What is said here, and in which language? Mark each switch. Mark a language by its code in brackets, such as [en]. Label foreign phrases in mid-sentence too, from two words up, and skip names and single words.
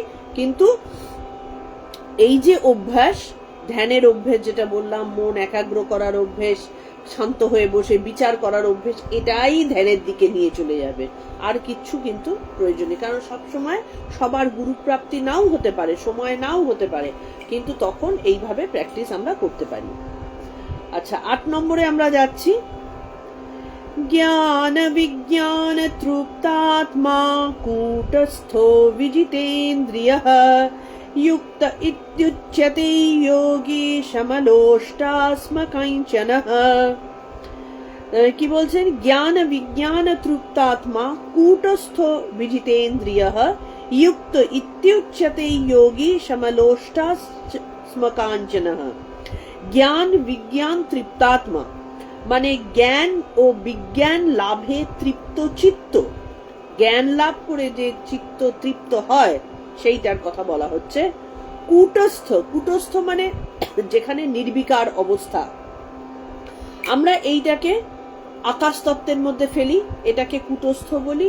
[bn] কিন্তু এই যে অভ্যাস, ধ্যানের অভ্যেস যেটা বললাম, মন একাগ্র করার অভ্যেস, শান্ত হয়ে বসে বিচার করার অভ্যেস, এটাই ধ্যানের দিকে নিয়ে চলে যাবে, আর কিচ্ছু কিন্তু প্রয়োজন নেই। কারণ সবসময় সবার গুরুপ্রাপ্তি নাও হতে পারে, সময় নাও হতে পারে, কিন্তু তখন এইভাবে প্র্যাকটিস আমরা করতে পারি। আচ্ছা, 8 নম্বরে আমরা যাচ্ছি। [sa] ज्ञान विज्ञान तृप्तात्मा कूटस्थो विजितेन्द्रियः युक्त इत्युच्यते योगी समलोष्टास्मकाञ्चनः। [bn] কি বলছেন? [sa] জ্ঞান বিজ্ঞান তৃপ্তাত্মা কূটস্থ বিজিতেন্দ্রিয়ঃ युक्त इत्युच्यते योगी समलोष्टास्मकाञ्चनः। [bn] জ্ঞান বিজ্ঞান তৃপ্তাত্মা মানে জ্ঞান ও বিজ্ঞান লাভে তৃপ্ত চিত্ত, জ্ঞান লাভ করে যে চিত্ত তৃপ্ত হয় সেইটার কথা বলা হচ্ছে। কূটস্থ, কূটস্থ মানে যেখানে নির্বিকার অবস্থা, আমরা এইটাকে আকাশ তত্ত্বের মধ্যে ফেলি, এটাকে কূটস্থ বলি।